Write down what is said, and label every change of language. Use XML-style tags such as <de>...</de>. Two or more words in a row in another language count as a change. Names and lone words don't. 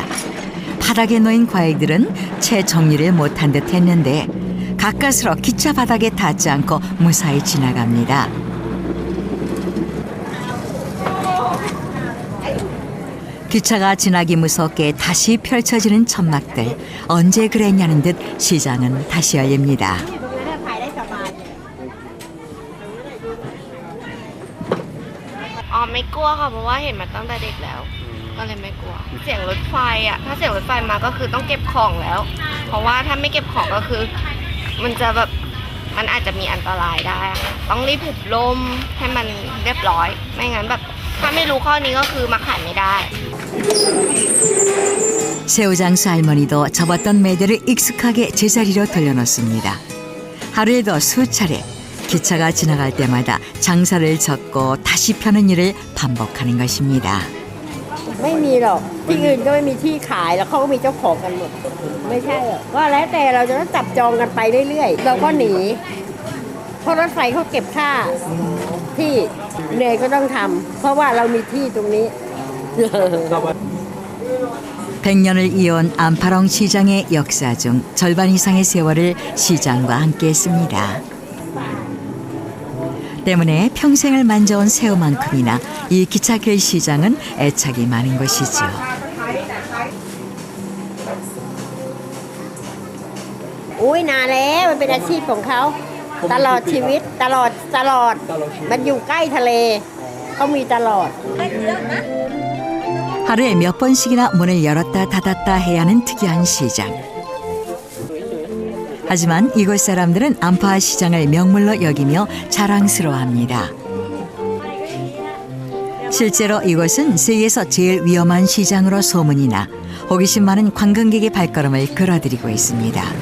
<ko>바닥에 놓인 과일들은 채 정리를 못한 듯 했는데 가까스로 기차 바닥에 닿지 않고 무사히 지나갑니다. 기차가 지나기 무섭게 다시 펼쳐지는 천막들. 언제 그랬냐는 듯 시장은 다시 열립니다.</ko> <th>อ๋อไม่กลัวค่ะเพราะว่าเห็นมาตั้งแต่เด็กแล้วก็เลยไม่กลัวเสียงรถไฟอ่ะถ้าเสียงรถไฟมาก็คือต้องเก็บของแล้วเพราะว่าถ้าไม่เก็บของก็คือมันจะแบบมันอาจจะมีอันตรายได้ค่ะต้องรีบหุบลมให้มันเรียบร้อยไม่งั้นแบบถ้าไม่รู้ข้อนี้ก็คือมาขายไม่ได้</th> <ko>새우장수 할머니도 접었던 매대를 익숙하게 제자리로 돌려놓습니다. 하루에도 수차례 기차가 지나갈 때마다 장사를 접고 다시 펴는 일을 반복하는 것입니다.</ko> <th>ไม่มีหรอกที่อื่นก็ไม่มีที่ขายแล้วเขาก็มีเจ้าของกันหมดไม่ใช่หรอกก็แล้วแต่เราจะต้องจับจองกันไปเรื่อยๆเราก็หนีเพราะรถไฟเขาเก็บค่าที่เหนื่อยก็ต้องทำเพราะว่าเรามีที่ตรงนี้</th> <ko>100년을 이어온 안파롱 시장의 역사 중 절반 이상의 세월을 시장과 함께했습니다. 때문에 평생을 만져온 새우만큼이나 이 기차길 시장은 애착이 많은 것이죠.</ko> <th>อุ้ยนานแล้วมันเป็นอาชีพของเขาตลอดชีวิตตลอดมันอยู่ใกล้ทะเลเขามีตลอด</th> <ko>하루에 몇 번씩이나 문을 열었다 닫았다 해야 하는 특이한 시장. 하지만 이곳 사람들은 안파 시장을 명물로 여기며 자랑스러워합니다. 실제로 이곳은 세계에서 제일 위험한 시장으로 소문이 나 호기심 많은 관광객의 발걸음을 끌어들이고 있습니다.</ko>